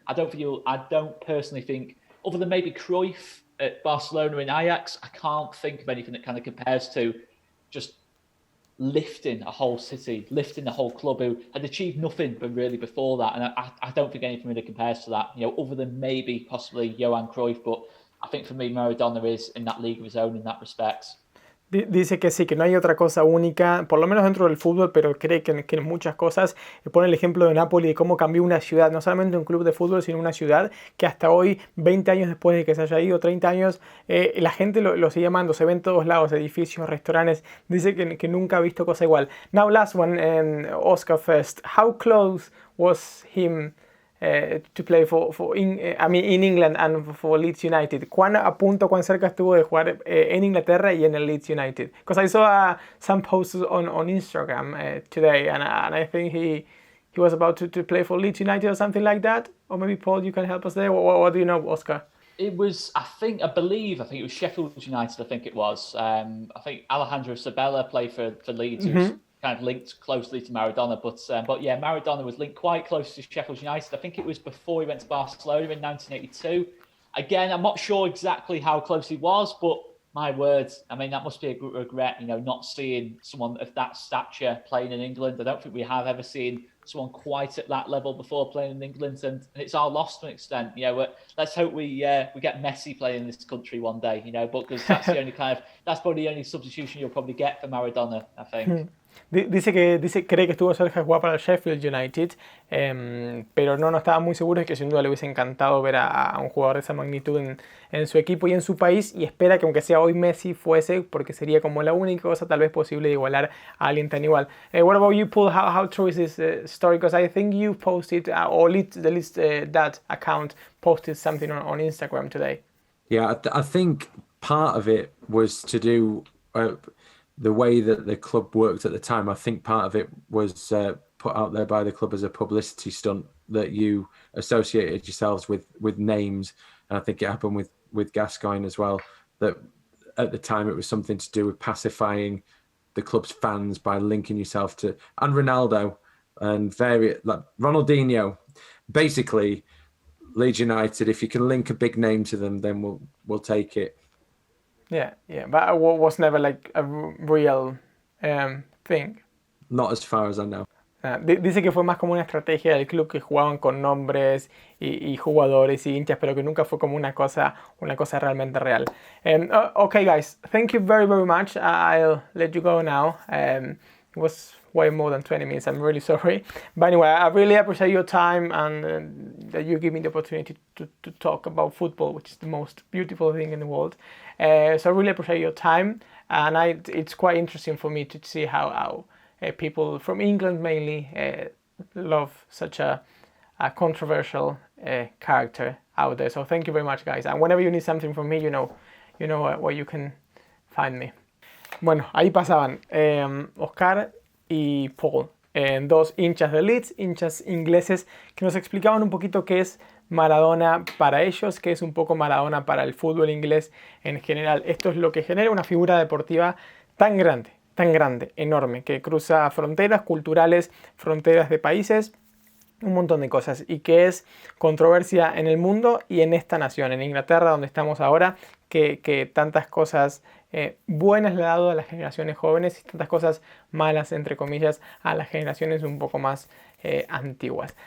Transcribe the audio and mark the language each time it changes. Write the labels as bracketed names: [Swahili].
[English] I don't personally think, other than maybe Cruyff at Barcelona and Ajax, I can't think of anything that kind of compares to just lifting a whole city, lifting the whole club, who had achieved nothing but really before that. And I don't think anything really compares to that, other than maybe possibly Johan Cruyff. But I think for me, Maradona is in that league of his own in that respect. [Spanish] Dice que sí, que no hay otra cosa única, por lo menos dentro del fútbol, pero cree que en muchas cosas. Pone el ejemplo de Napoli, de cómo cambió una ciudad, no solamente un club de fútbol, sino una ciudad que hasta hoy, 20 años después de que se haya ido, 30 años, la gente lo sigue amando, se ve en todos lados, edificios, restaurantes. Dice que nunca ha visto cosa igual. [English] Now last one, Oscar first. How close was him to play in England and for Leeds United? [Spanish] ¿Cuán cerca estuvo de jugar en Inglaterra y en el Leeds United? [English] Because I saw some posts on Instagram today, and I think he was about to play for Leeds United or something like that. Or maybe Paul, you can help us there. What do you know, Oscar? It was, I believe it was Sheffield United. I think it was. I think Alejandro Sabella played for Leeds, who's kind of linked closely to Maradona. But yeah, Maradona was linked quite close to Sheffield United. I think it was before he went to Barcelona in 1982. Again, I'm not sure exactly how close he was, but my words, I mean, that must be a regret, not seeing someone of that stature playing in England. I don't think we have ever seen someone quite at that level before playing in England, and it's our loss to an extent. Let's hope we get Messi playing in this country one day, but because that's that's probably the only substitution you'll probably get for Maradona, I think. [Spanish] Cree que estuvo cerca de jugar para el Sheffield United, pero no estaba muy seguro, de que sin duda le hubiese encantado ver a un jugador de esa magnitud en su equipo y en su país, y espera que aunque sea hoy Messi fuese, porque sería como la única cosa tal vez posible de igualar a alguien tan igual. [English] What about you, Paul? How true is this story? Because I think you posted, or the list that account posted something on Instagram today. Yeah, I think part of it was to do the way that the club worked at the time. I think part of it was put out there by the club as a publicity stunt, that you associated yourselves with names. And I think it happened with Gascoigne as well, that at the time it was something to do with pacifying the club's fans by linking yourself to, and Ronaldo and like Ronaldinho. Basically, Leeds United, if you can link a big name to them, then we'll take it. Yeah, but it was never like a real thing. Not as far as I know. [Spanish] Dice que fue más como una estrategia del club, que jugaban con nombres y jugadores y hinchas, pero que nunca fue como una cosa realmente real. [English] Okay, guys, thank you very, very much. I'll let you go now. It was way more than 20 minutes. I'm really sorry. But anyway, I really appreciate your time, and that you give me the opportunity to talk about football, which is the most beautiful thing in the world. So I really appreciate your time, and it's quite interesting for me to see how people from England mainly love such a controversial character out there. So thank you very much, guys. And whenever you need something from me, you know where you can find me. [Spanish] Bueno, ahí pasaban Oscar y Paul, dos hinchas de Leeds, hinchas ingleses, que nos explicaban un poquito qué es Maradona para ellos, qué es un poco Maradona para el fútbol inglés en general. Esto es lo que genera una figura deportiva tan grande, enorme, que cruza fronteras culturales, fronteras de países, un montón de cosas, y que es controversia en el mundo y en esta nación, en Inglaterra, donde estamos ahora, que tantas cosas buenas le ha dado a las generaciones jóvenes y tantas cosas malas, entre comillas, a las generaciones un poco más antiguas.